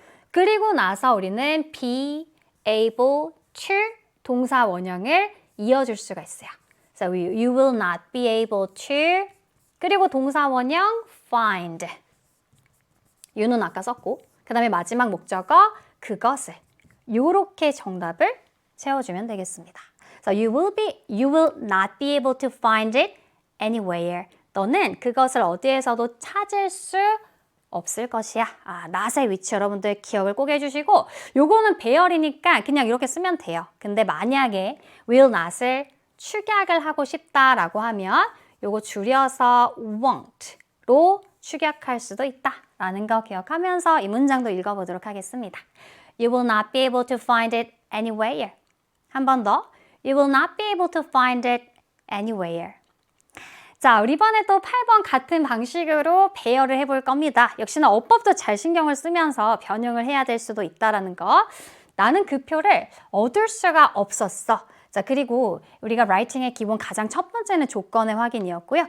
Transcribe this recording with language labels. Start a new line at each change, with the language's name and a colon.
Korean: 그리고 나서 우리는 be able to 동사 원형을 이어줄 수가 있어요.
English: So you will not be able to
Korean: 그리고 동사 원형 find you는 아까 썼고 그 다음에 마지막 목적어 그것을 요렇게 정답을 채워주면 되겠습니다.
English: So you will not be able to find it anywhere.
Korean: 너는 그것을 어디에서도 찾을 수 없을 것이야. not의 위치 여러분들 기억을 꼭 해주시고 요거는 배열이니까 그냥 이렇게 쓰면 돼요. 근데 만약에 will not을 축약을 하고 싶다라고 하면 요거 줄여서 won't로 축약할 수도 있다라는 거 기억하면서 이 문장도 읽어보도록 하겠습니다.
English: You will not be able to find it anywhere.
Korean: 한 번 더.
English: You will not be able to find it anywhere.
Korean: 자, 우리 이번에 또 8번 같은 방식으로 배열을 해볼 겁니다. 역시나 어법도 잘 신경을 쓰면서 변형을 해야 될 수도 있다는 거. 나는 그 표를 얻을 수가 없었어. 자, 그리고 우리가 라이팅의 기본 가장 첫 번째는 조건의 확인이었고요.